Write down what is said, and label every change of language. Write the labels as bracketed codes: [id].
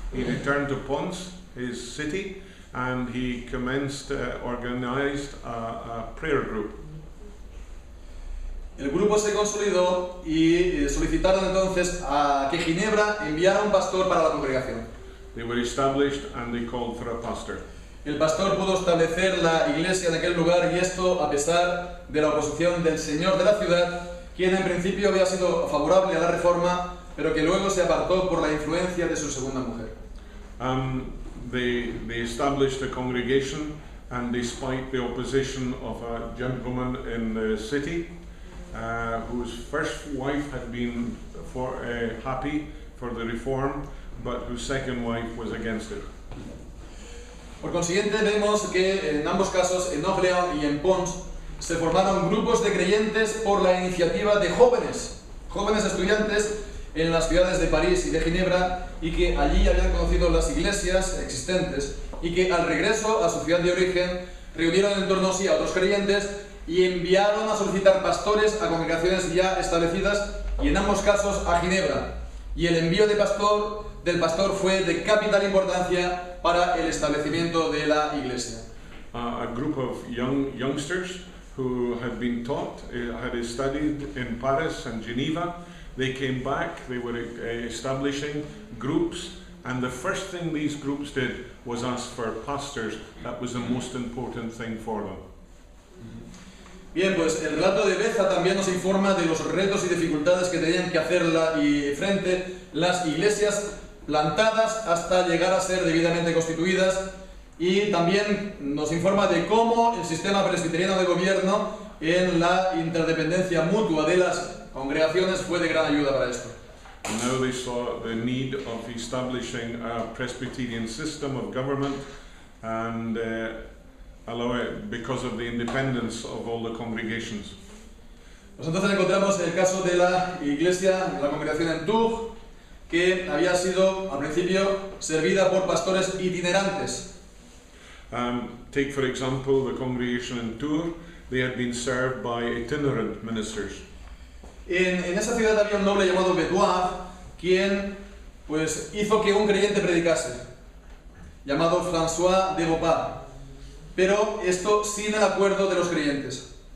[en] He returned to Pons, his city, and he organized a prayer group. [es] El grupo se consolidó y solicitaron entonces a que Ginebra enviara un pastor para la congregación. [en] They were established and they called for a pastor. [es] El pastor pudo establecer la iglesia en aquel lugar, y esto a pesar de la oposición del señor de la ciudad, quien en principio había sido favorable a la reforma, pero que luego se apartó por la influencia de su segunda mujer. [en] They established a congregation, and despite the opposition of a gentleman in the city, whose first wife had been happy for the reform, but whose second wife was against it. [es] Por consiguiente, vemos que en ambos casos, en Orléans y en Pons, se formaron grupos de creyentes por la iniciativa de jóvenes estudiantes en las ciudades de París y de Ginebra, y que allí habían conocido las iglesias existentes, y que al regreso a su ciudad de origen reunieron en torno a sí a otros creyentes y enviaron a solicitar pastores a congregaciones ya establecidas, y en ambos casos a Ginebra. Y el envío del pastor fue de capital importancia para el establecimiento de la iglesia. [en] A group of youngsters who had been taught, had studied in Paris and Geneva, they came back, they were establishing groups, and the first thing these groups did was ask for pastors. That was the most important thing for them. [es] Bien, pues el relato de Beza también nos informa de los retos y dificultades que tenían que hacer frente las iglesias plantadas hasta llegar a ser debidamente constituidas, y también nos informa de cómo el sistema presbiteriano de gobierno en la interdependencia mutua de las congregaciones fue de gran ayuda para esto. [en] and now they saw the need of establishing a Presbyterian system of government and allow it because of the independence of all the congregations. [es] Pues entonces encontramos el caso de la iglesia, de la congregación en Tours, que había sido al principio servida por pastores itinerantes. [en] Take for example the congregation in Tours, they had been served by itinerant ministers. [es] En esa ciudad había un noble llamado Bedouin, quien pues hizo que un creyente predicase, llamado François de Beaupas, pero esto sin el acuerdo de los creyentes.